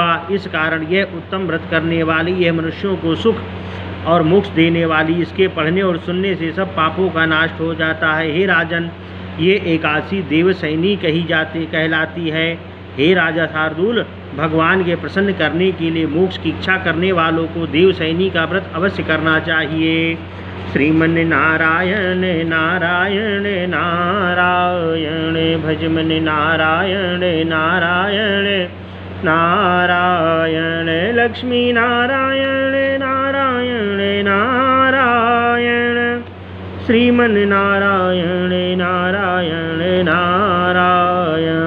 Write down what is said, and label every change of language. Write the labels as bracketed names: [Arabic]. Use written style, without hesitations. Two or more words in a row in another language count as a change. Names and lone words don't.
[Hindi] इस कारण यह उत्तम व्रत करने वाली, यह मनुष्यों को सुख और मोक्ष देने वाली, इसके पढ़ने और सुनने से सब पापों का नाश हो जाता है। हे राजन, ये एकादशी देवसैनी कहलाती है। हे राजा शार्दूल, भगवान के प्रसन्न करने के लिए मोक्ष की इच्छा करने वालों को देवसैनी का व्रत अवश्य करना चाहिए। श्रीमन नारायण नारायण नारायण, भजमन नारायण नारायण नारायण, लक्ष्मी नारायण नारायण नारायण, श्रीमन नारायण नारायण नारायण।